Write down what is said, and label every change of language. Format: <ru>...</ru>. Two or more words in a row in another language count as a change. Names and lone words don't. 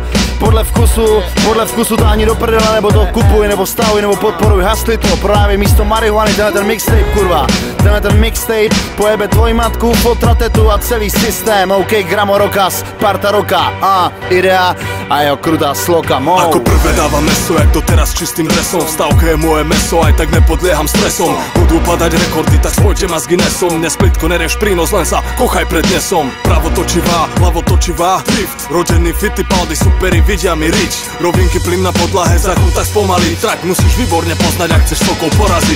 <cs>Podle vkusu to ani do prdele, nebo to kupuj, nebo stahuj, nebo podporuj, hasli to, prodávej místo marihuany, tenhle ten mixtape, kurva. Tenhle ten mixtape pojebe tvoji matku, fotra, tetu a celý systém. OK, Gramo Rokas, Parta Roka, Idea a jeho krutá sloka, mou.</cs> <sk>Ako prvé dávam meso, jak doteraz čistým dresom. V stavke je moje meso, aj tak nepodlieham stresom. Budú padať rekordy, tak spojte ma s Guinnessom. Nesplitko nereš prínos, len sa kochaj pred dnesom. Pravo točivá, ľavo točivá, drift. Rodený Fittipaldi, superi, vidia mi rič. Rovinky plyn na podlahe, zákon tak spomalý. Trak musíš výborne poznať, ak chceš sokol poraziť.</sk>